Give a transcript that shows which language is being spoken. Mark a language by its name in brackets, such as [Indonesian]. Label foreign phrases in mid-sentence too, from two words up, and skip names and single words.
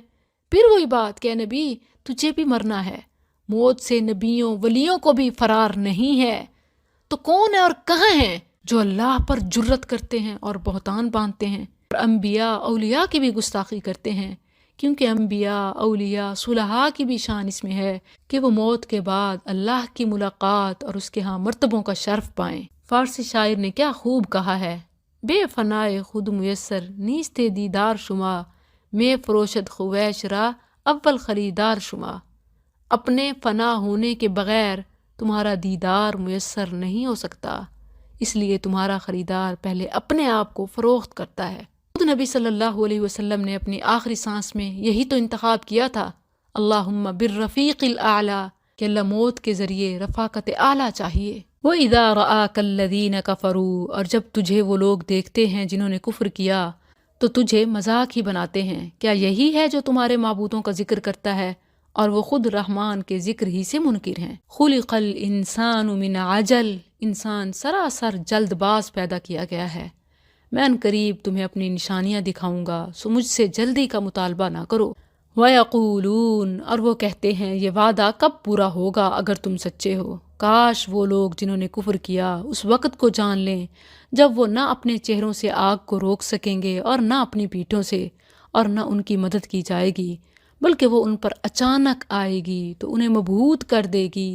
[Urdu] پھر وہی بات کہ نبی تجھے بھی مرنا ہے، موت سے نبیوں ولیوں کو بھی فرار نہیں ہے، تو کون ہے اور کہاں ہیں جو اللہ پر جرت کرتے ہیں اور بہتان باندھتے ہیں اور انبیاء اولیاء کی بھی گستاخی کرتے ہیں؟ کیونکہ انبیاء اولیاء صلحاء کی بھی شان اس میں ہے کہ وہ موت کے بعد اللہ کی ملاقات اور اس کے ہاں مرتبوں کا شرف پائیں۔ فارسی شاعر نے کیا خوب کہا ہے، [Persian] بے فنائے خود میسر نیست دیدار شما، میں فروشد خویش را اول خریدار شما۔ [Urdu] اپنے فنا ہونے کے بغیر تمہارا دیدار میسر نہیں ہو سکتا، اس لیے تمہارا خریدار پہلے اپنے آپ کو فروخت کرتا ہے۔ خود نبی صلی اللہ علیہ وسلم نے اپنی آخری سانس میں یہی تو انتخاب کیا تھا، [Arabic] اللہم بالرفیق الاعلیٰ، [Urdu] کہ اللہ موت کے ذریعے رفاقت اعلیٰ چاہیے۔ [Arabic] وَإِذَا رَآكَ الَّذِينَ كَفَرُوا، [Urdu] اور جب تجھے وہ لوگ دیکھتے ہیں جنہوں نے کفر کیا تو تجھے مذاق ہی بناتے ہیں، کیا یہی ہے جو تمہارے معبودوں کا ذکر کرتا ہے اور وہ خود رحمان کے ذکر ہی سے منکر ہیں۔ [Arabic] خُلِقَ الْإِنسَانُ مِنْ عَجَلٍ، [Urdu] انسان سراسر جلد باز پیدا کیا گیا ہے۔ میں ان قریب تمہیں اپنی نشانیاں دکھاؤں گا، سو مجھ سے جلدی کا مطالبہ نہ کرو۔ وَيَقُولُونَ، اور وہ کہتے ہیں یہ وعدہ کب پورا ہوگا اگر تم سچے ہو۔ کاش وہ لوگ جنہوں نے کفر کیا اس وقت کو جان لیں جب وہ نہ اپنے چہروں سے آگ کو روک سکیں گے اور نہ اپنی پیٹھوں سے، اور نہ ان کی مدد کی جائے گی، بلکہ وہ ان پر اچانک آئے گی تو انہیں مبہوت کر دے گی۔